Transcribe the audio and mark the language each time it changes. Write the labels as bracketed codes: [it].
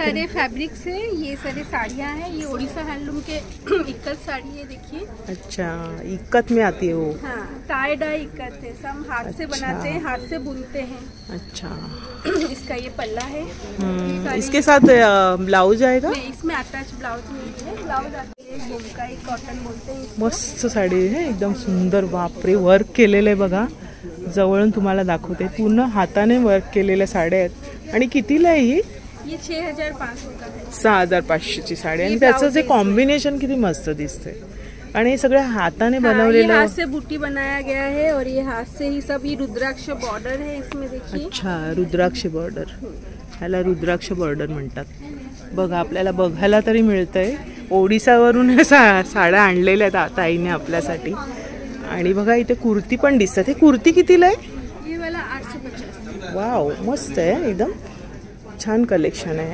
[hi] सारे फैब्रिक्स है, ये सारे साड़ियाँ हैं. ये ओडिशा हैंडलूम के इक्कत साड़ी है, देखिए. अच्छा, इक्कत में आती है वो? हाँ, टाई डाई इक्कत है. सब हाथ से बनाते हैं, हाथ से बुनते हैं. अच्छा. इसका ये पल्ला है. इसके साथ ब्लाउज आएगा? इसमें अटैच ब्लाउज नहीं है. ब्लाउज आता है बोमकाई कॉटन बोलते हैं. [mr] मस्त साडी आहे एकदम सुंदर. बापरे, वर्क केलेलं आहे बघा. जवळून तुम्हाला दाखवते. पूर्ण हाताने वर्क केलेल्या साड्या आहेत. आणि कितीला आहे ही? [hi] ये 6500 का है. [mr] 6500ची साडी. आणि त्याचं जे कॉम्बिनेशन किती मस्त दिसते. आणि हे सगळं हाताने बनवलेलं. [hi] हाथ से बूटी बनाया गया है और ये हाथ से ही सब. ये रुद्राक्ष बॉर्डर है इसमें, देखिए. अच्छा, रुद्राक्ष बॉर्डर. [mr] ह्याला रुद्राक्ष बॉर्डर म्हणतात. बघा आपल्याला बघायला तरी मिळतंय. ओडिसावरून साड्या आणलेल्या आहेत आता आईने आपल्यासाठी. आणि बघा इथे कुर्ती पण दिसतात. हे कुर्ती कितीला आहे? [hi] ये वाला 850. [mr] वाव, मस्त आहे एकदम छान कलेक्शन आहे.